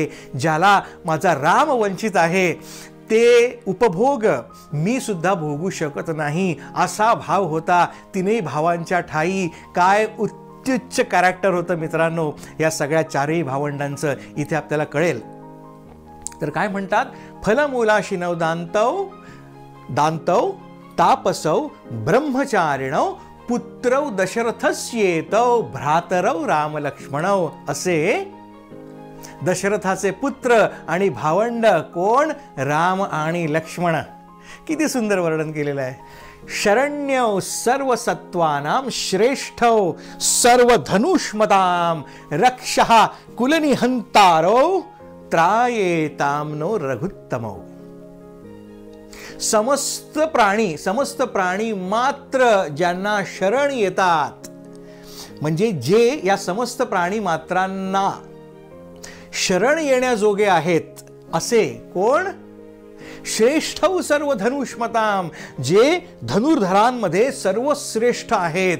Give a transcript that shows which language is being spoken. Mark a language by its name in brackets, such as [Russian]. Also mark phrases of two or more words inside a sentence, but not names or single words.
[Marathi] ज्याला माझा राम वंचित आहे ते उपभोग मी सुद्धा भोगू शकत नाही असा भाव होता. तिन्ही भावांच्या ठाई काय उत्तुच्च कॅरेक्टर होतं मित्रांनो या सगळ्या चारही भावंडांचं, इथे आपल्याला कळेल. तर काय म्हणतात? [Sanskrit] फलमूलाशिनौ दांतौ, दांतौ तापसौ ब्रह्मचारिणौ पुत्रौ दशरथस्येतौ भ्रातरौ रामलक्ष्मणौ. [Marathi] असे दशरथाचे पुत्र आणि भावंड कोण? राम आणि लक्ष्मण. किती सुंदर वर्णन केलेलं आहे. [Sanskrit] शरण्यौ सर्वसत्त्वानां श्रेष्ठौ सर्वधनुष्मतां रक्षः कुलनिहंतारौ त्रायेतां नो रघुत्तमौ. [Marathi] समस्त प्राणी मात्र ज्यांना शरण येतात, म्हणजे जे या समस्त प्राणी मात्रांना शरण येण्याजोगे आहेत, असे कोण? [Sanskrit] श्रेष्ठौ सर्व धनुष्मताम, [Marathi] जे धनुर्धरांमध्ये सर्वश्रेष्ठ आहेत.